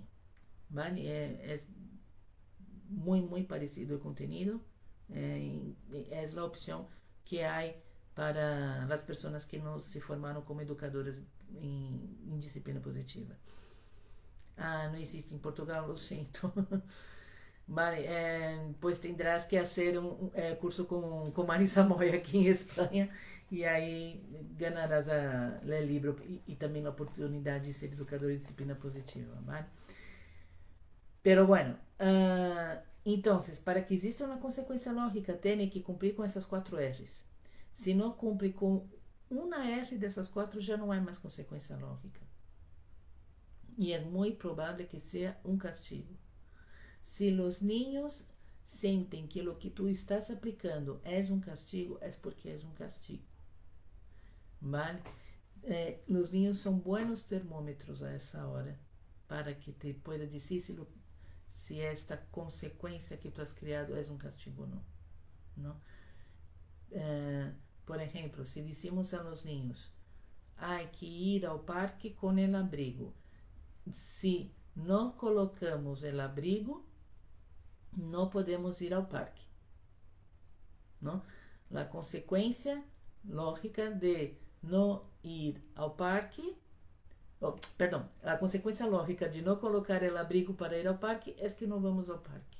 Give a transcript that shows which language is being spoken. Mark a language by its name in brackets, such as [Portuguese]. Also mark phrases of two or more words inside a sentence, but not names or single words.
[Portuguese] ¿Vale? É muito parecido o conteúdo. É a opção que há para as pessoas que não se formaram como educadoras em disciplina positiva. Não existe em Portugal, [Spanish] lo siento. Vale, pues tendrás que hacer un curso con Marisa Moya aquí en España y ahí ganarás el libro y también la oportunidad de ser educador de disciplina positiva, ¿vale? Pero bueno, entonces, para que exista una consecuencia lógica, tiene que cumplir con esas 4 R's. [Portuguese] Se não cumpre com uma R dessas 4, já não é mais consequência lógica. E é muito provável que seja um castigo. Se os niños sentem que o que tu estás aplicando é um castigo, é porque é um castigo. ¿Vale? Os niños são buenos termômetros a essa hora, para que [Spanish] te pueda [Portuguese] dizer se esta consequência que tu has criado é um castigo ou não. ¿No? Por exemplo, se dissemos [Spanish] a los niños, hay que ir [Portuguese] ao parque com [Spanish] el abrigo. [Portuguese] Se não colocamos [Spanish] el abrigo, [Portuguese] não podemos ir ao parque. ¿No? A consequência lógica de não ir ao parque, a consequência lógica de não colocar [Spanish] el abrigo [Portuguese] para ir ao parque é que não vamos ao parque.